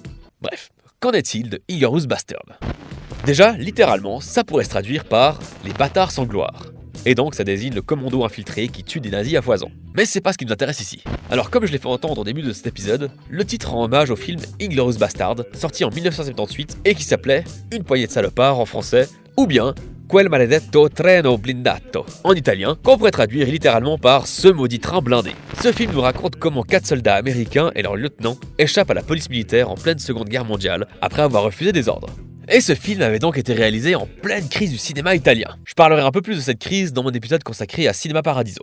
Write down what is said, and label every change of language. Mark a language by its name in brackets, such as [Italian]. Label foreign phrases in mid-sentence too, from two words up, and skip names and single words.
[French] Bref, qu'en est-il de Inglourious Basterds? Déjà, littéralement, ça pourrait se traduire par « les bâtards sans gloire ». Et donc ça désigne le commando infiltré qui tue des nazis à foison. Mais c'est pas ce qui nous intéresse ici. Alors comme je l'ai fait entendre au début de cet épisode, le titre rend hommage au film Inglourious Basterds, sorti en 1978 et qui s'appelait Une poignée de salopards en français, ou bien Quel maledetto treno blindato en italien, qu'on pourrait traduire littéralement par Ce maudit train blindé. Ce film nous raconte comment 4 soldats américains et leur lieutenant échappent à la police militaire en pleine Seconde Guerre mondiale après avoir refusé des ordres. Et ce film avait donc été réalisé en pleine crise du cinéma italien. Je parlerai un peu plus de cette crise dans mon épisode consacré à Cinema Paradiso.